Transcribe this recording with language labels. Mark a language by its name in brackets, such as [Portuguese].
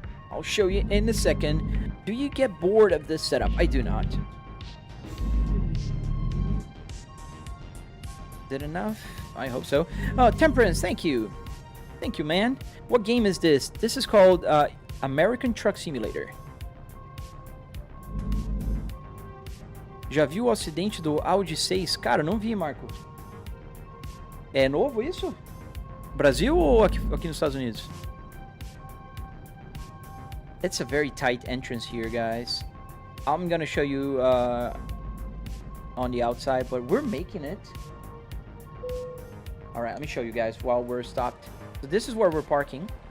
[English] I'll show you in a second. Do you get bored of this setup? I do not. Is it enough? I hope so. Oh, Temperance, thank you. Thank you, man. What game is this? This is called American Truck Simulator. [Portuguese] Já viu o acidente do Audi 6? Cara, não vi, Marco. É novo isso? Brasil ou aqui nos Estados Unidos? [English] It's a very tight entrance here, guys. I'm gonna show you on the outside, but we're making it. All right, let me show you guys while we're stopped. So this is where we're parking.